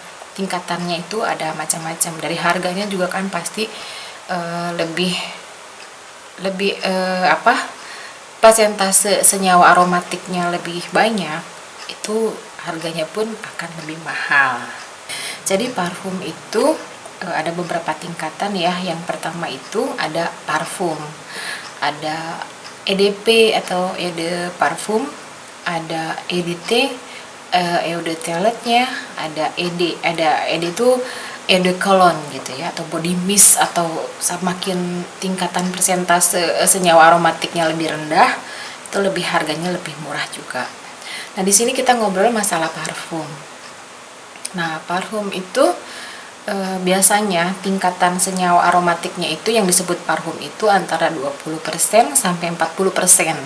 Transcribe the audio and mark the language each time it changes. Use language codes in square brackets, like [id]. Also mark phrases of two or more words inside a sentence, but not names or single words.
[id] Tingkatannya itu ada macam-macam. Dari harganya juga kan pasti lebih persentase senyawa aromatiknya lebih banyak, itu harganya pun akan lebih mahal. Jadi parfum itu ada beberapa tingkatan ya. Yang pertama itu ada parfum, ada EDP atau [fr] eau de parfum, [id] ada EDT, [fr] eau de toilette- [id] nya, ada ED itu [fr] eau de cologne [id] gitu ya, atau [en] body mist, [id] atau semakin tingkatan persentase senyawa aromatiknya lebih rendah, itu lebih harganya lebih murah juga. Nah, di sini kita ngobrol masalah parfum. Nah, parfum itu biasanya tingkatan senyawa aromatiknya itu yang disebut parfum itu antara 20% sampai 40%.